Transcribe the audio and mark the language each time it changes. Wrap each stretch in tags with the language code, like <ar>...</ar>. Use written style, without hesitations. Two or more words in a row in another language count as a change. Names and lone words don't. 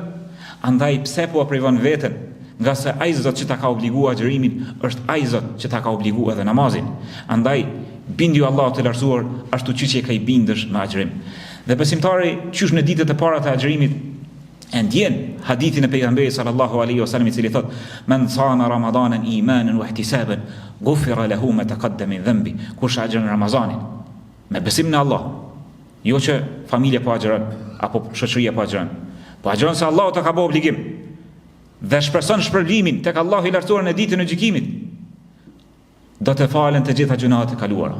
<sq>Andaj pse po privon veten? Nga se ai Zot që ta ka obliguar agjërimin është ai Zot që ta ka obliguar edhe namazin. Andaj bindju Allahut të lartësuar ashtu siç e ka i bindesh me agjërim. Dhe besimtari qysh në ditët e para të agjërimit e ndjen hadithin e pejgamberit</sq> <ar>صلى الله عليه وسلم</ar> <sq>i cili thot:</sq> <ar>"من صام رمضان إيمانا واحتسابا غفر له ما تقدم من ذنبه."</ar> <sq>Kush agjeron Ramazanin me besim në Allah, jo që familja po agjeron apo shoqëria po agjeron, po agjeron se Allahu ta ka bërë obligim dhe shpreson shpërblimin tek Allahu i lartësuar në ditën e gjykimit, do të falen të gjitha gjunahet e kaluara.</sq>